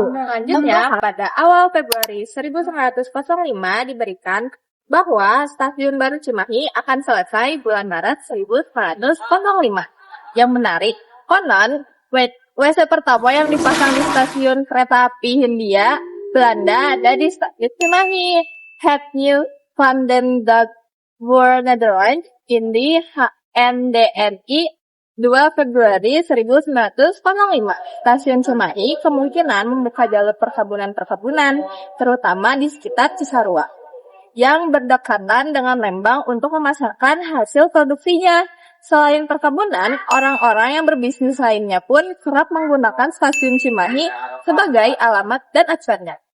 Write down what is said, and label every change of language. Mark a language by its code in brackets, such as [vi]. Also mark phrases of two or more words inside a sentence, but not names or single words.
[id] Selanjutnya, pada awal Februari 1905 diberikan bahwa stasiun baru Cimahi akan selesai bulan Maret 1905. Yang menarik, konon WC pertama yang dipasang di stasiun kereta api Hindia Belanda ada di stasiun Cimahi. Het Nieuw van den Dag voor Nederland in die NDNI 2 Februari 1905. Stasiun Cimahi kemungkinan membuka jalur perkebunan-perkebunan, terutama di sekitar Cisarua, yang berdekatan dengan Lembang untuk memasarkan hasil produksinya. Selain perkebunan, orang-orang yang berbisnis lainnya pun kerap menggunakan stasiun Cimahi sebagai alamat dan acuannya.